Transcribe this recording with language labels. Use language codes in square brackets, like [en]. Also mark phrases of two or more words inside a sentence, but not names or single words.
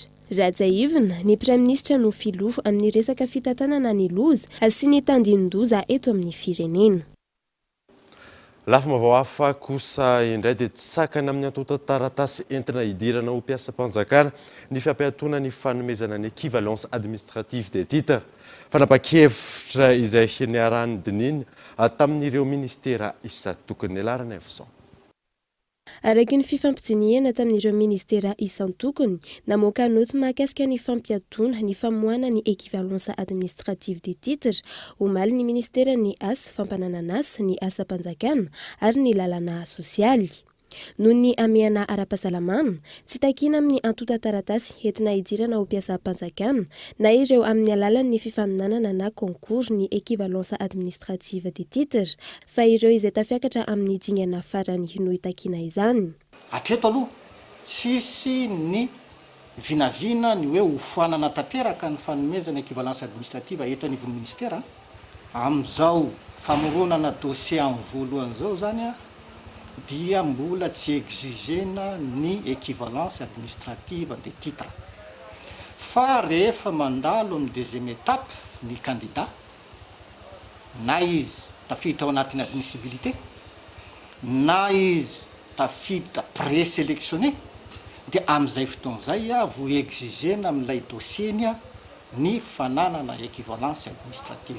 [mg] Rajaivina ny [fr] Premier Ministre [mg] no filoha amin'ny resaka fitantanana ny loza sy ny tandinin-doza eto amin'ny firenena. Lafa mavao hafa kosa indray dia tsy sakana amin'ny antota taratasy entina hidirana ho mpiasam-panjakana ny fampiantona ny fanomezana ny [fr] équivalence administrative des titres. [mg] Fanapa-kevitra izay niarahany dininy tamin'ireo ministera isaky tokony ilarana avy. Araky ny fifampijiniana tamin'ireo ministera isan-tokony namoaka noty mahakasika ny fampiantona ny famoahana ny [fr] équivalence administrative des titres [mg] omaly ny ministera ny asa fampananan'asa ny asa-panjakana ary ny lalana sosialy. Noho ny ameana ara-pahasalamana tsy takina amin'ny antota taratasy entina hidirana ho mpiasam-panjakana na ireo amin'ny alalan'ny fifaninanana na concours ny [fr] équivalence administrative des titres [mg] fa ireo izay tafiakatra amin'ny dingana farany no hitakina izany. Hatreto aloha tsisy ny vinavina ny hoe hofoanana tanteraka ny fanomezana [fr] équivalence administrative [mg] eto anivon'ny ministera amin'izao famoronana dossier amin'ny voalohan'izao zany a dia mbola tsy exigena ny [fr] équivalence administrative des titres [mg] fa rehefa mandalo amin'ny [fr] deuxième étape [mg] ny candidat na izy tafiditra ao anatin'ny admissibilité na izy tafiditra présélectionné dia amin'izay fotoan'izay a vo exigena amin'ilay dossieny a ny fananana [fr] équivalence administrative.